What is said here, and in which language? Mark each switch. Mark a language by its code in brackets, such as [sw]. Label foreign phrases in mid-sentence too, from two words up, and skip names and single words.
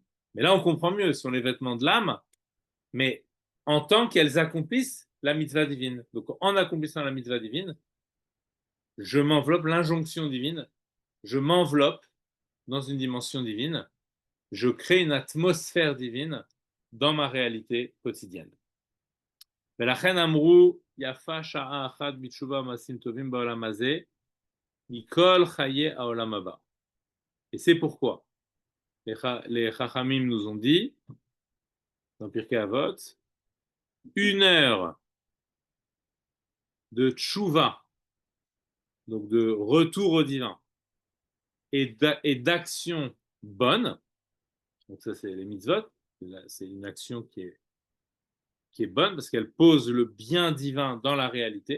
[fr] Mais là, on comprend mieux, ce sont les vêtements de l'âme, mais en tant qu'elles accomplissent la mitzvah divine. Donc, en accomplissant la mitzvah divine, je m'enveloppe, l'injonction divine, je m'enveloppe dans une dimension divine, je crée une atmosphère divine dans ma réalité quotidienne. [he] ולכן אמרו, יפה שעה אחת בתשובה ומעשים טובים בעולם הזה, מכל חיי העולם הבא. [fr] Et c'est pourquoi les Chachamim nous ont dit, dans Pirkei Avot, 1 heure de tchouva, donc de retour au divin, et d'action bonne, donc ça c'est les mitzvot, c'est une action qui est bonne parce qu'elle pose le bien divin dans la réalité.